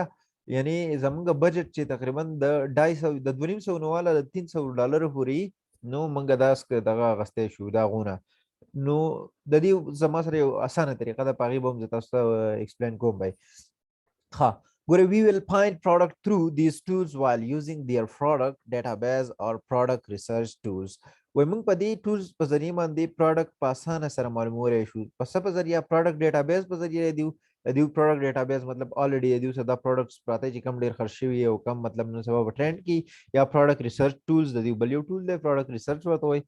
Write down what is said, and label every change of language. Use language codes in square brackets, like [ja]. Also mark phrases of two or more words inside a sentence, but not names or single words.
[ps] یعنې زموږ بجټ چې تقریبا د 250 د 250 نه واله د 300 ډالرو پورې نو موږ دا دغه اخیستی شو دا غونه. نو د دې زما سره یو اسانه طریقه ده په هغې به هم زه تاسو ته ایکسپلین کوم بی. ها ګوره [en] we will find product through these tools while using their product database or product research tools. [ps] وای موږ په دې ټولز په ذریعه باندې پروډکټ په اسانه سره معلومولی شو. په څه په ذریعه [en] product database [ps] په ذریعه دیو [en] product database [ps] مطلب الریډي دیو څه دا پروډکټس پراته چې کم ډېر خرڅ شوي او کم مطلب نن سبا په ټرینډ کې یا [en] product research tools [ps] د دیو بل یو ټول دی [en] product research [ps] ورته وایي.